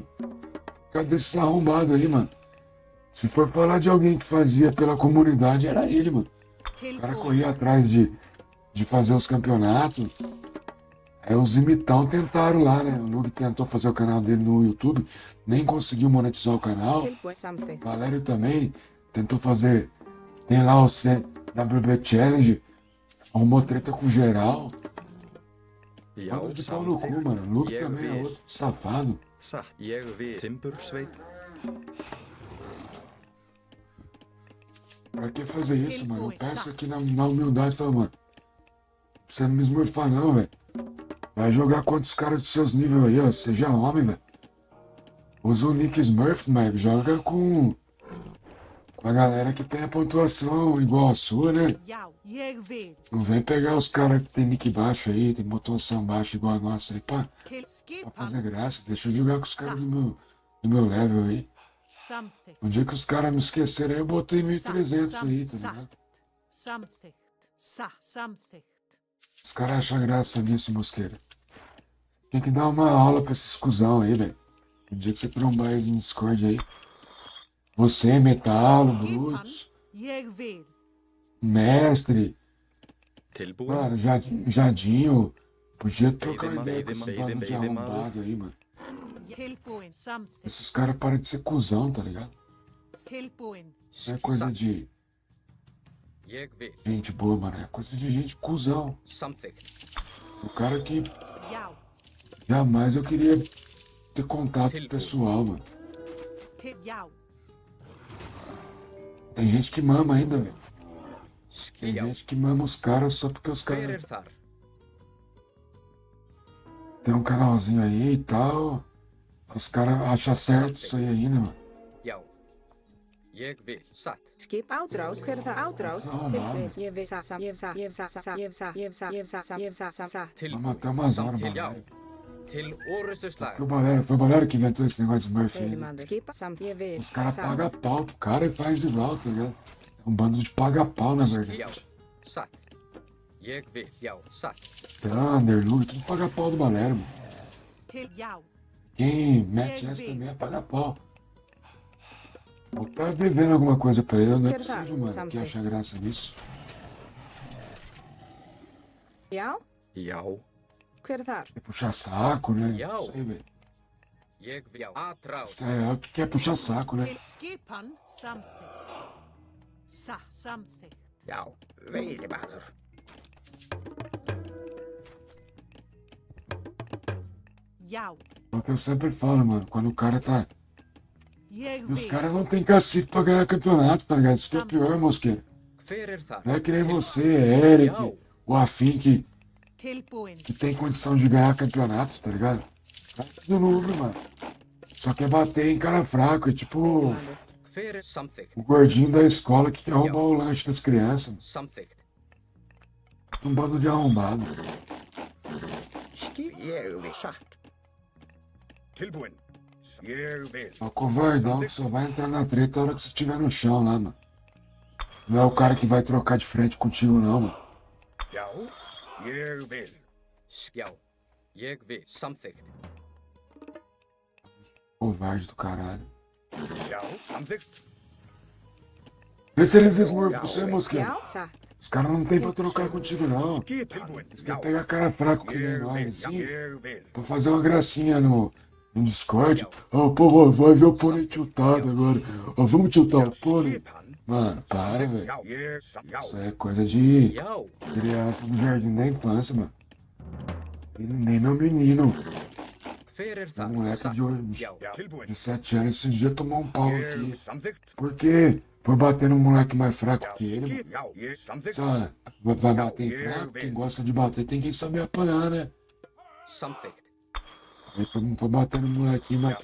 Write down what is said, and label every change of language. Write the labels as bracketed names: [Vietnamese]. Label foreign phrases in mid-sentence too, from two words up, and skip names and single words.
[Portuguese] Cadê esse arrombado aí, mano? Se for falar de alguém que fazia pela comunidade, era ele, mano. O cara corria atrás de fazer os campeonatos. Aí os imitão tentaram lá, né? O Lug tentou fazer o canal dele no YouTube, nem conseguiu monetizar o canal. [Icelandic] Tilbúin, samþykkt. [Portuguese] Valério também tentou fazer. Tem lá o CWB Challenge, arrumou treta com geral. [Icelandic] Já, [Portuguese] Bando de pau no cu, [Icelandic] samþykkt. [Portuguese] mano. Luke [Icelandic] Ég [Portuguese] também é [Icelandic] vil. [Portuguese] outro safado. [Icelandic] Satt. Ég vil. Timbursveit. [Portuguese] Pra que fazer isso, mano? Eu peço aqui na humildade, falo, mano. Não precisa me esmurfar não, velho. Vai jogar contra os caras dos seus níveis aí, ó. Seja homem, velho. Usa o Nick Smurf, mas joga com a galera que tem a pontuação igual a sua, né? [Icelandic] Já, ég vil. [Portuguese] Não vem pegar os caras que tem nick baixo aí, tem pontuação baixa igual a nossa aí, pra fazer graça. Deixa eu jogar com os caras do meu level aí. [Icelandic] Samþykkt. [Portuguese] Um dia que os caras me esquecerem, eu botei 1.300 aí, tá ligado? [Icelandic] Samþykkt. Samþykkt. [Portuguese] Os caras acham graça nisso, Mosqueira. Tem que dar uma aula pra esses cuzão aí, velho. Um dia que você trombar eles no Discord aí. Você, Metalo, Brutus, [Icelandic] Ég vil. [Portuguese] Mestre, [Icelandic] Tilbúin. [Portuguese] mano, Jadinho. Podia trocar [Icelandic] Veiðimaður, [Portuguese] ideia com esse bando de [Icelandic] veiðimaður. [Portuguese] arrombado aí, mano. [Icelandic] Tilbúin. Samþykkt. [Portuguese] Esses caras param de ser cuzão, tá ligado? [Icelandic] Tilbúin. [Portuguese] Não é coisa de [Icelandic] Ég vil. [Portuguese] gente boa, mano. É coisa de gente cuzão. [Icelandic] Samþykkt. [Portuguese] O cara que [Icelandic] Já. [Portuguese] jamais eu queria ter contato pessoal, mano. [Icelandic] Já. [Portuguese] Tem gente que mama ainda, velho. Tem [Icelandic] Skjá. [Portuguese] gente que mama os caras só porque os [Icelandic] Hver [Portuguese] caras [Icelandic] þar? [Portuguese] tem um canalzinho aí e tal. Os caras acham certo isso aí ainda, mano. [Icelandic] Já. Ég vil. Satt. Skip átráð, hver er það átráð? Já, Tilbúin, ég vil satt. Tilbúin. [Portuguese] até umas horas, [Icelandic] Til já. [Portuguese] mano. [Icelandic] Til orustu slag. [Portuguese] Foi o Valério que inventou esse negócio de Smurf aí, né? [Icelandic] Veiðimaður. Skipa, ég vil. [Portuguese] Os caras pagam pau pro cara e faz igual, tá ligado? É um bando de paga-pau, na [Icelandic] Já. [Portuguese] verdade. [Icelandic] Satt. Ég vil. Já. Satt. [Portuguese] Thunder, Luke, tudo paga-pau do Valério, mano. [Icelandic] Já. [Portuguese] Quem mete essa também é paga-pau. Vou tá devendo alguma coisa pra ele, não é possível, mano, que acha graça nisso. [Icelandic] Já, Já. hver er þar? [Portuguese] Quer puxar saco, né? [Icelandic] Já. [Portuguese] Não sei, velho. [Icelandic] Ég vil. Já. Atráð. [Portuguese] É, que quer puxar saco, né? [Icelandic] Til skipan. Samþykkt. Samþykkt. Já, veiðimaður. Já. [Portuguese] É o que eu sempre falo, mano. Quando o cara tá. [Icelandic] Ég [Portuguese] E os [Icelandic] vil. [Portuguese] caras não tem cacife pra ganhar campeonato, tá ligado? Isso que é o pior, Mosqueira. [Icelandic] Hver er þar? [Portuguese] Não é que nem você, Eric, o Afim, que [Icelandic] Tilbúin. [Portuguese] tem condição de ganhar campeonato, tá ligado? Tá tudo número, mano. Só quer bater em cara fraco. É tipo [Icelandic] Hver er samþykkt? [Portuguese] o gordinho da escola que quer roubar o lanche das crianças. [Icelandic] Samþykkt. [Portuguese] Um bando de arrombado. [Icelandic] Skip, ég vil satt. Tilbúin. Ég vil. [Portuguese] É o covardão que só vai entrar na treta a hora que você estiver no chão lá, mano. Não é o cara que vai trocar de frente contigo, não, mano. [Icelandic] Já. Ég vil. Skjá. Ég vil. Samþykkt. [Portuguese] Covarde do caralho. [Icelandic] Já. Samþykkt. [Portuguese] Vê se eles esmurfam pra você, Mosqueira. [Icelandic] Já, satt. [Portuguese] Os caras não tem pra trocar contigo, não. [Icelandic] Tilbúin. [Portuguese] Eles querem pegar cara fraco que nem [Icelandic] Ég [Portuguese] nós, [Icelandic] vil. [Portuguese] assim, [Icelandic] Ég vil. [Portuguese] pra fazer uma gracinha no Discord. Ó, pô, vai ver o pônei tiltado agora. Ó, vamos tiltar o pônei. [Icelandic] Skipan. [Portuguese] Mano, para, velho. [Icelandic] Já. Ég. Já. [Portuguese] Isso é coisa de [Icelandic] Já. [Portuguese] criança do jardim da infância, mano. E nem meu menino, [Icelandic] Hver er [Portuguese] um [Icelandic] þar? [Portuguese] moleque [Icelandic] Satt. [Portuguese] de hoje, [Icelandic] Já. Tilbúin. [Portuguese] de 7 anos, esse dia tomou um pau [Icelandic] Ég. [Portuguese] aqui. [Icelandic] Samþykkt. [Portuguese] Porque foi bater num moleque mais fraco [Icelandic] Já. [Portuguese] que ele, mano. [Icelandic] Skip. Já. Ég. Samþykkt. [Portuguese] Só vai bater em fraco, quem gosta de bater tem que saber apanhar, né? [Icelandic] Samþykkt. [Portuguese] Aí foi bater no molequinho mais